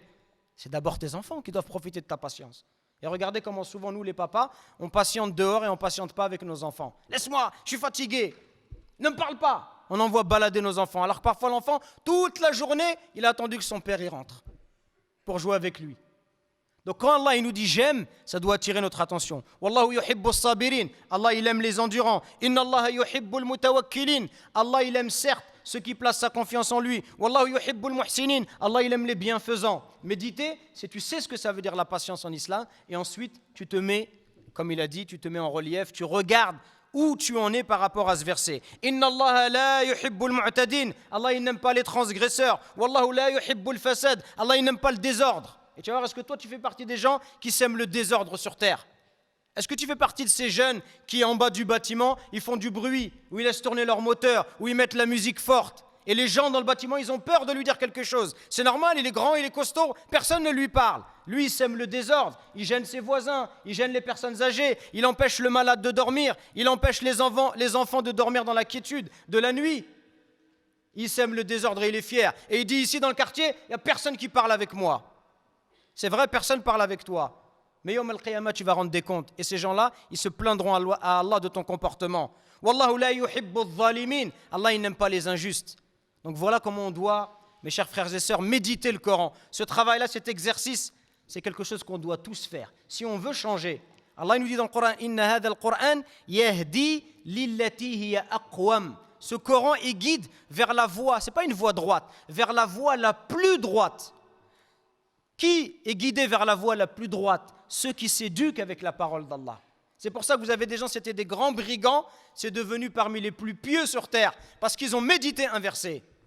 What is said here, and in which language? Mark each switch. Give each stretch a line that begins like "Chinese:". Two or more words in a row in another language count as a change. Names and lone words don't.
French: C'est d'abord tes enfants qui doivent profiter de ta patience. Et regardez comment souvent nous les papas, on patiente dehors et on ne patiente pas avec nos enfants. Laisse-moi, je suis fatigué, ne me parle pas. On envoie balader nos enfants, alors que parfois l'enfant, toute la journée, il a attendu que son père y rentre pour jouer avec lui. Donc quand Allah il nous dit j'aime, ça doit attirer notre attention.
Arabic: والله يحب الصابرين,
French: Allah il aime les endurants.
Arabic: إن الله يحب المتوكلين,
French: Allah il aime certes ceux qui placent sa confiance en lui.
Arabic: والله يحب المحسنين,
French: Allah il aime les bienfaisants. Méditer, c'est tu sais ce que ça veut dire la patience en islam, et ensuite tu te mets, comme il a dit, tu te mets en relief, tu regardes où tu en es par rapport à ce verset.
Arabic: إن الله لا يحب المعتدين,
French: Allah il n'aime pas les transgresseurs.
Arabic: والله لا يحب الفساد,
French: Allah il n'aime pas le désordre. Et tu vas voir, est-ce que toi tu fais partie des gens qui sèment le désordre sur terre? Est-ce que tu fais partie de ces jeunes qui en bas du bâtiment, ils font du bruit, où ils laissent tourner leur moteur, où ils mettent la musique forte, et les gens dans le bâtiment, ils ont peur de lui dire quelque chose? C'est normal, il est grand, il est costaud, personne ne lui parle. Lui, il sème le désordre, il gêne ses voisins, il gêne les personnes âgées, il empêche le malade de dormir, il empêche les enfants de dormir dans la quiétude de la nuit. Il sème le désordre et il est fier. Et il dit ici dans le quartier, il n'y a personne qui parle avec moi. C'est vrai, personne ne parle avec toi. Mais
Arabic: يوم القيامة,
French: tu vas rendre des comptes. Et ces gens-là, ils se plaindront à Allah de ton comportement.
Arabic: والله لا يحب الظالمين.
French: Allah, il n'aime pas les injustes. Donc voilà comment on doit, mes chers frères et sœurs, méditer le Coran. Ce travail-là, cet exercice, c'est quelque chose qu'on doit tous faire. Si on veut changer, Allah il nous dit dans le Coran,
Arabic: إن هذا القرآن يهدي للتي هي أقوم.
French: Ce Coran, il guide vers la voie, ce n'est pas une voie droite, vers la voie la plus droite. Qui est guidé vers la voie la plus droite? Ceux qui s'éduquent avec la parole d'Allah. C'est pour ça que vous avez des gens, c'était des grands brigands, c'est devenu parmi les plus pieux sur terre, parce qu'ils ont médité un verset.